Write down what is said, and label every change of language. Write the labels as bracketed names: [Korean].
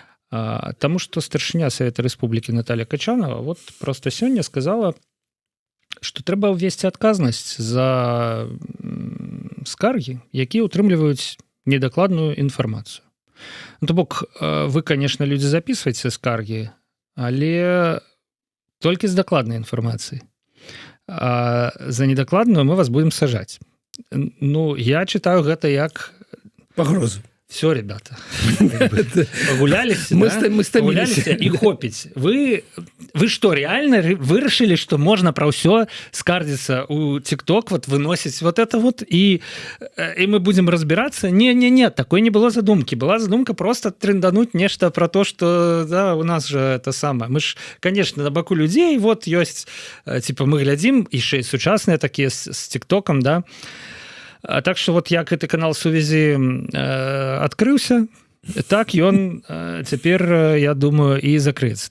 [Belarusian] Таму што старшыня Савета Рэспублікі Наталья Качанова вот просто сёння сказала, што трэба ўвесці адказнасць за скаргі, якія ўтрымліваюць недакладную інфармацыю. То бок, вы, конечно, людзі записываеце скаргі, але толькі з дакладнай інфармацыяй. [Russian] А за недакладную мы вас будем сажаць. [Belarusian] Я читаю гэта як пагрозу. [Russian] Все, ребята, погулялись, погулялись и хопить. Вы что, реально вырашили, что можно про все скардиться у TikTok, вот выносить вот это вот, и мы будем разбираться? Не, такой не было задумки. Была задумка просто трендануть нечто про то, что да, у нас же это самое. Мы ж, конечно, на боку людей, вот есть, типа, мы глядим, еще и сучасные такие с TikTokом, да. [Belarusian] Так што вот як гэты канал сувязі адкрыўся, так ён цяпер, я думаю, і закрыецца.